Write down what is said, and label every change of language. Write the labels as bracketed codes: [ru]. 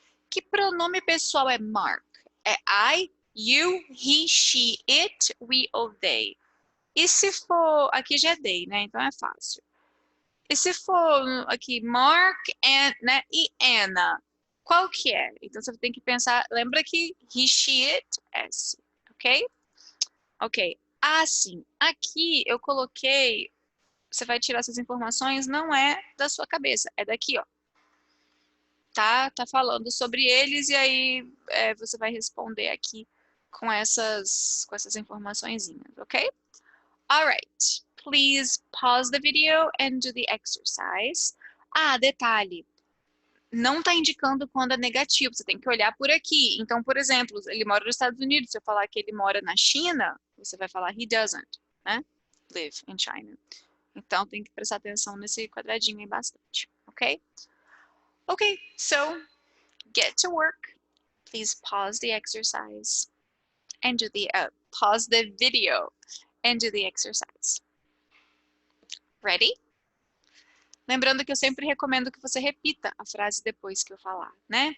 [pt] Que pronome pessoal é Mark? É I, you, he, she, it, we ou they? E se for... Aqui já é they, né? Então é fácil. E se for aqui Mark né, e Anna, qual que é? Então você tem que pensar, lembra que he, she, it, S, ok? Ok. Sim, aqui eu coloquei, você vai tirar essas informações, não é da sua cabeça, é daqui, ó. Tá falando sobre eles e aí você vai responder aqui com essas informaçõezinhas, ok? [en] Alright, please pause the video and do the exercise. Detalhe, [pt] não está indicando quando é negativo, você tem que olhar por aqui. Então, por exemplo, ele mora nos Estados Unidos, se eu falar que ele mora na China, você vai falar he doesn't, né? Live in China. Então, tem que prestar atenção nesse quadradinho aí bastante, ok? [en] Ok, so get to work. Please pause the exercise and do pause the video and do the exercise. Ready? [pt] Lembrando que eu sempre recomendo que você repita a frase depois que eu falar, né?